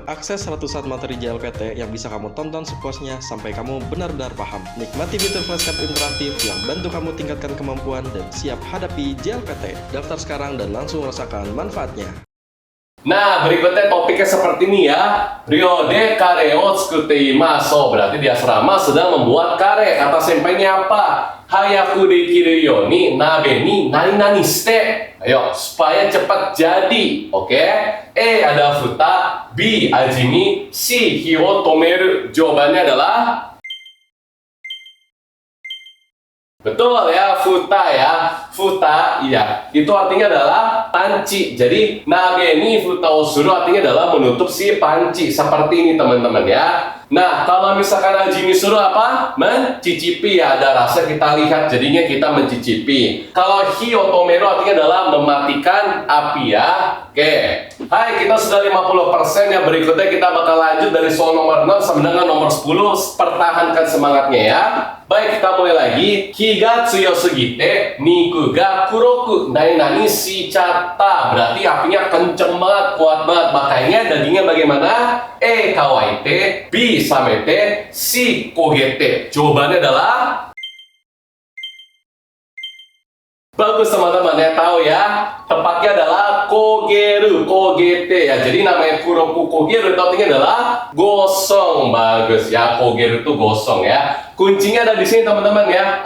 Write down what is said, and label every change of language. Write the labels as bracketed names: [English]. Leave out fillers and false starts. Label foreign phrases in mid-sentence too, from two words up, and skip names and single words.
[Indonesian] Akses ratusan materi JLPT yang bisa kamu tonton sepuasnya sampai kamu benar-benar paham. Nikmati fitur flashcard interaktif yang bantu kamu tingkatkan kemampuan dan siap hadapi JLPT. Daftar sekarang dan langsung rasakan manfaatnya. Nah, berikutnya topiknya seperti ini ya. [Japanese] 寮でカレーを作っています. [Indonesian] Berarti di asrama sedang membuat kare. Kata senpainya apa? [Japanese] 早くできるように鍋に何々して. [Indonesian] Ayo, supaya cepat jadi. Oke? A. [Japanese] A. ふた、B. 味見、C. 火を止める. [Indonesian] Jawabannya adalah betul ya, futa ya. Futa, iya. Itu artinya adalah panci. Jadi [Japanese] 鍋にふたをする [Indonesian] artinya adalah menutup si panci. Seperti ini teman-teman ya. Nah, kalau misalkan [Japanese] 味見する [Indonesian] apa? Mencicipi ya, ada rasa kita lihat, jadinya kita mencicipi. Kalau [Japanese] 火を止める [Indonesian] artinya adalah mematikan api ya. Oke. Hai, kita sudah 50% ya. Berikutnya kita bakal lanjut dari soal nomor 6 sampai dengan nomor 10. Pertahankan semangatnya ya. Baik, kita mulai lagi. [Japanese] 火が強すぎて肉が黒く何々しちゃった. [Indonesian] Berarti apinya kenceng banget, kuat banget. Makanya dagingnya bagaimana? [Japanese] A 乾いて、B 冷めて、C 焦げて. [Indonesian] Jawabannya adalah bagus teman-teman ya, tahu ya. Tepatnya adalah [Japanese] 焦げる、焦げて [Indonesian] ya. Jadi namanya [Japanese] 黒く焦げる [Indonesian] itu artinya adalah gosong. Bagus ya, kogeru itu gosong ya. Kuncinya ada di sini teman-teman ya.